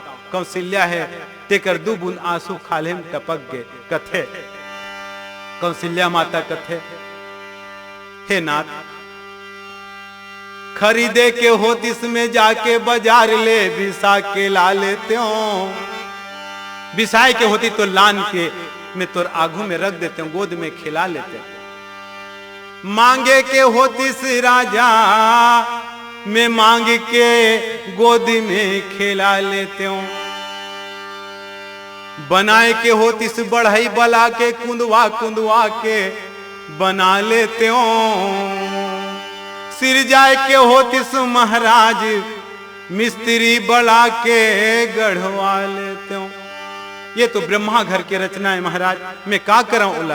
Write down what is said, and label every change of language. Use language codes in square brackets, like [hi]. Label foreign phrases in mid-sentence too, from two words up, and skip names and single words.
[hne] कौशल्या है तेकर दू बूंद आंसू खाले में टपक गए। कथे कौशल्या माता कथे हे नाथ खरीदे के होतिस में जाके बाजार ले बिसा के ला लेते हो। बिसाए के होती तो लान के में तोर आगू में रख देते हो, गोद में खिला लेते। मांगे के होतिस राजा में मांग के गोदी में खिला लेते हो। बनाए के होतिस बढ़ई बला के कुंदवा कुंदवा के बना लेते हो। सिर जाए के होतिस महाराज मिस्त्री बड़ा के गढ़वा लेते हो। ये तो ब्रह्मा घर के रचना है महाराज, मैं का कराऊं ओला।